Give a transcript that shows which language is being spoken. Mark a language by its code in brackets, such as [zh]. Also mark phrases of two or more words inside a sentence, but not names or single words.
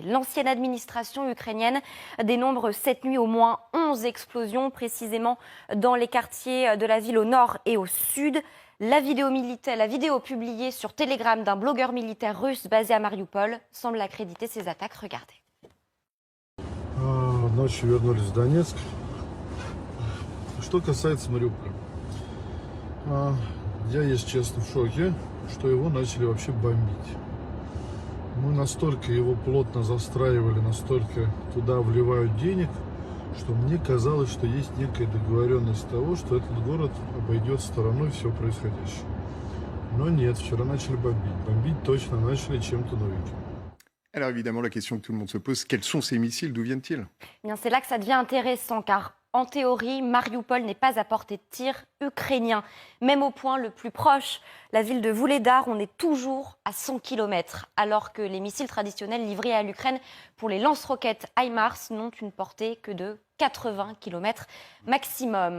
[fr] L'ancienne administration ukrainienne dénombre cette nuit au moins 11 explosions, précisément dans les quartiers de la ville au nord et au sud. La vidéo publiée sur Telegram d'un blogueur militaire russe basé à Mariupol semble accréditer ces attaques. Regardez. [ru] Ночью вернулись в Донецк. Что касается Мариуполя, я, если честно, в шоке, что его начали вообще бомбить. Мы настолько его плотно застраивали, настолько туда вливают денег, что мне казалось, что есть некая договоренность того, что этот город обойдет стороной все происходящее. Но нет, вчера начали бомбить. Бомбить точно начали чем-то новеньким. [fr] Alors évidemment, la question que tout le monde se pose, quels sont ces missiles? D'où viennent-ils? Bien, c'est là que ça devient intéressant, car en théorie, Mariupol n'est pas à portée de tir ukrainien. Même au point le plus proche, la ville de Vuhledar, on est toujours à 100 km, alors que les missiles traditionnels livrés à l'Ukraine pour les lance-roquettes HIMARS n'ont une portée que de 80 km maximum.